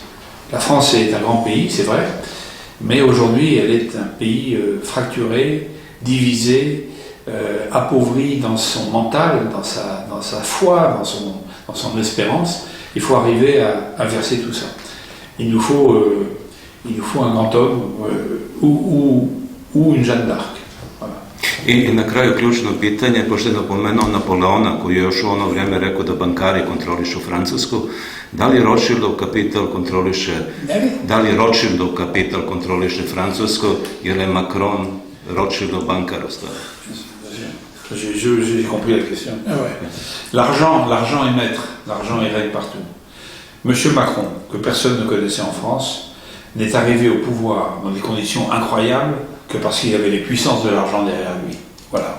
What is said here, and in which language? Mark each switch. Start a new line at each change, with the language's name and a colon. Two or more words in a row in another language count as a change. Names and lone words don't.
French: La France est un grand pays, c'est vrai, mais aujourd'hui elle est un pays fracturé, divisé, appauvri dans son mental, dans sa foi, dans son espérance. Il faut arriver à inverser tout ça. Il nous faut un grand homme ou une Jeanne d'Arc. Voilà.
Serbian: I na kraju ključno pitanje, pošto je napomenuo Napoleona, koji je još u ono vrijeme rekao da bankari kontrolišu Francusku, da li Rothschildov kapital kontroliše Francusku, jer je Macron Rothschildov bankar ostao?
French: J'ai compris la question. Ah ouais. L'argent est maître, l'argent est règne partout. Monsieur Macron, que personne ne connaissait en France, n'est arrivé au pouvoir dans des conditions incroyables que parce qu'il y avait les puissances de l'argent derrière lui. Voilà.